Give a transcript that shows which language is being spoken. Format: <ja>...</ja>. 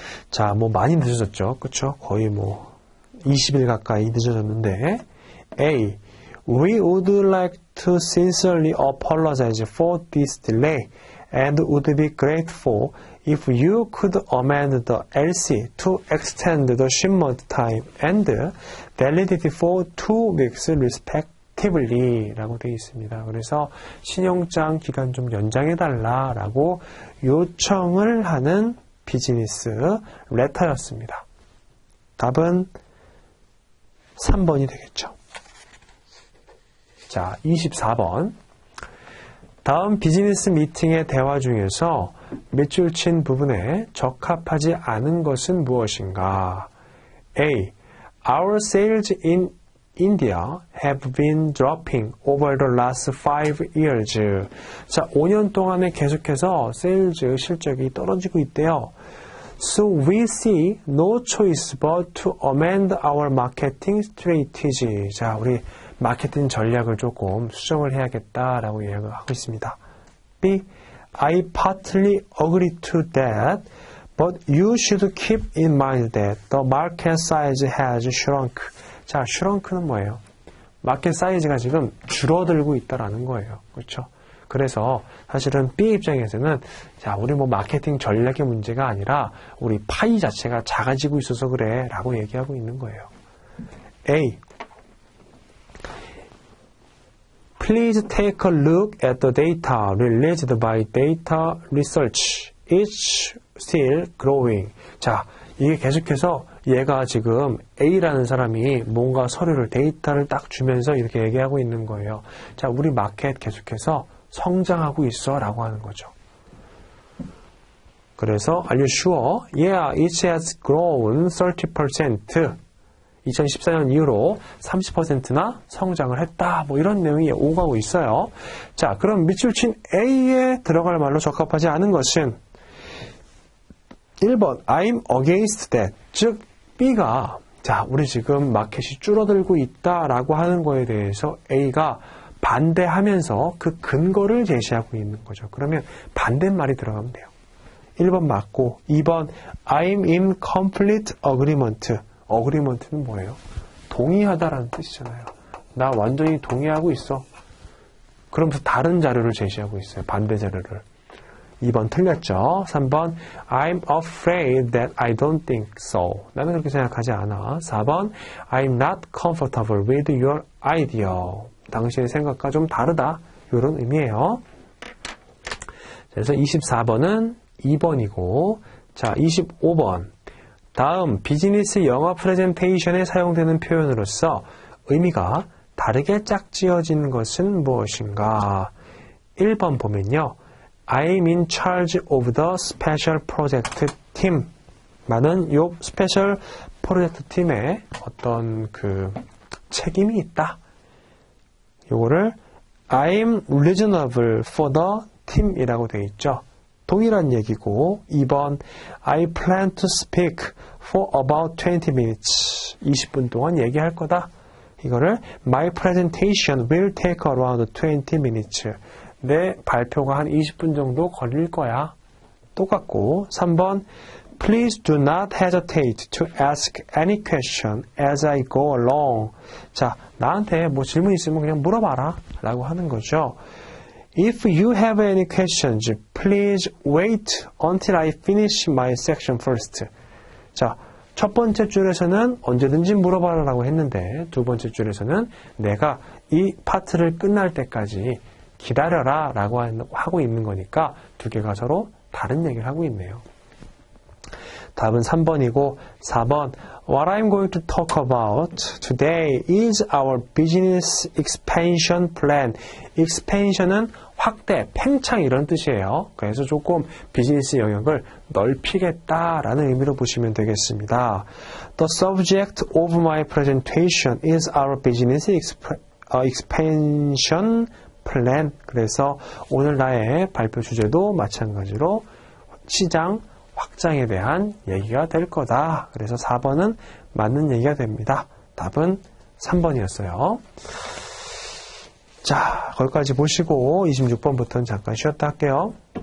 <ko>자, 뭐 많이 늦어졌죠. 그쵸? 거의 뭐 20일 가까이 늦어졌는데 A.</ko> <en>We would like to sincerely apologize for this delay and would be grateful if you could amend the LC to extend the shipment time and validity for 2 weeks respectively</en> <ko>라고 되어 있습니다. 그래서 신용장 기간 좀 연장해달라 라고 요청을 하는 비즈니스 레터였습니다. 답은 3번이 되겠죠. 자, 24번. 다음 비즈니스 미팅의 대화 중에서 밑줄 친 부분에 적합하지 않은 것은 무엇인가? A.</ko> <en>Our sales in India have been dropping over the last 5 years.</en> <ko>자, 5년 동안에 계속해서 세일즈 실적이 떨어지고 있대요.</ko> <en>So we see no choice but to amend our marketing strategy.</en> <ko>자, 우리 마케팅 전략을 조금 수정을 해야겠다라고 이야기를 하고 있습니다. B.</ko> <en>I partly agree to that, But you should keep in mind that the market size has shrunk.</en> <ko>자, shrunk는 뭐예요? 마켓 사이즈가 지금 줄어들고 있다라는 거예요. 그렇죠? 그래서 사실은 B 입장에서는 자, 우리 뭐 마케팅 전략의 문제가 아니라 우리 파이 자체가 작아지고 있어서 그래 라고 얘기하고 있는 거예요. A.</ko> <en>Please take a look at the data released by data research. It's still growing.</en> <ko>자, 이게 계속해서 얘가 지금 A라는 사람이 뭔가 서류를 데이터를 딱 주면서 이렇게 얘기하고 있는 거예요. 자, 우리 마켓 계속해서 성장하고 있어 라고 하는 거죠. 그래서</ko> <en>Are you sure? Yeah, it has grown 30%.</en> <ko>2014년 이후로 30%나 성장을 했다. 뭐 이런 내용이 오가고 있어요. 자, 그럼 밑줄 친 A에 들어갈 말로 적합하지 않은 것은 1번</ko> <en>I'm against that.</en> <ko>즉 B가 자, 우리 지금 마켓이 줄어들고 있다라고 하는 거에 대해서 A가 반대하면서 그 근거를 제시하고 있는 거죠. 그러면 반대말이 들어가면 돼요. 1번 맞고 2번</ko> <en>I'm in complete agreement.</en> <ko>agreement는 뭐예요? 동의하다라는 뜻이잖아요. 나 완전히 동의하고 있어. 그러면서 다른 자료를 제시하고 있어요. 반대 자료를. 2번 틀렸죠. 3번</ko> <en>I'm afraid that I don't think so.</en> <ko>나는 그렇게 생각하지 않아. 4번</ko> <en>I'm not comfortable with your idea.</en> <ko>당신의 생각과 좀 다르다. 이런 의미예요. 그래서 24번은 2번이고 자 25번 다음 비즈니스 영어 프레젠테이션에 사용되는 표현으로서 의미가 다르게 짝지어진 것은 무엇인가? 1번 보면요.</ko> <en>I'm in charge of the special project team.</en> <ko>나는 요 스페셜 프로젝트 팀에 어떤 그 책임이 있다. 요거를</ko> <en>I'm reasonable for the team</en> <ko>이라고 되어 있죠. 동일한 얘기고 2번</ko> <en>I plan to speak for about 20 minutes.</en> <ko>20분 동안 얘기할 거다. 이거를</ko> <en>My presentation will take around 20 minutes.</en> <ko>내 발표가 한 20분 정도 걸릴 거야. 똑같고 3번</ko> <en>Please do not hesitate to ask any question as I go along.</en> <ko>자, 나한테 뭐 질문 있으면 그냥 물어봐라 라고 하는 거죠.</ko> <en>If you have any questions, please wait until I finish my section first.</en> <ko>자, 첫 번째 줄에서는 언제든지 물어봐라 라고 했는데 두 번째 줄에서는 내가 이 파트를 끝날 때까지 기다려라 라고 하고 있는 거니까 두 개가 서로 다른 얘기를 하고 있네요. 답은 3번이고 4번</ko> <en>What I'm going to talk about today is our business expansion plan.</en> <ko>expansion은 확대, 팽창 이런 뜻이에요. 그래서 조금 비즈니스 영역을 넓히겠다라는 의미로 보시면 되겠습니다.</ko> <en>The subject of my presentation is our business expansion plan.</en> <ko>그래서 오늘 나의 발표 주제도 마찬가지로 시장 확장에 대한 얘기가 될 거다. 그래서 4번은 맞는 얘기가 됩니다. 답은 3번이었어요. 자, 거기까지 보시고 26번부터는 잠깐 쉬었다 할게요.</ko>